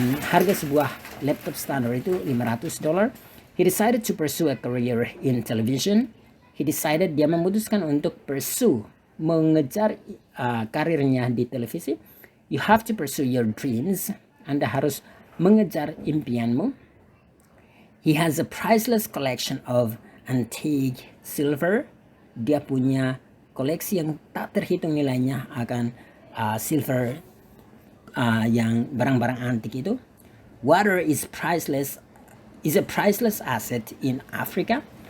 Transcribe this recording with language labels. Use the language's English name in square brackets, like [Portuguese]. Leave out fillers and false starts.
[Indonesian] Harga sebuah laptop standar itu $500. [English] He decided to pursue a career in television. He decided, [Indonesian] dia memutuskan untuk pursue, mengejar karirnya di televisi. [English] You have to pursue your dreams. [Indonesian] Anda harus mengejar impianmu. [English] He has a priceless collection of antique silver. [Indonesian] Dia punya koleksi yang tak terhitung nilainya akan silver, yang barang-barang antik itu. [English] Water is a priceless asset in Africa.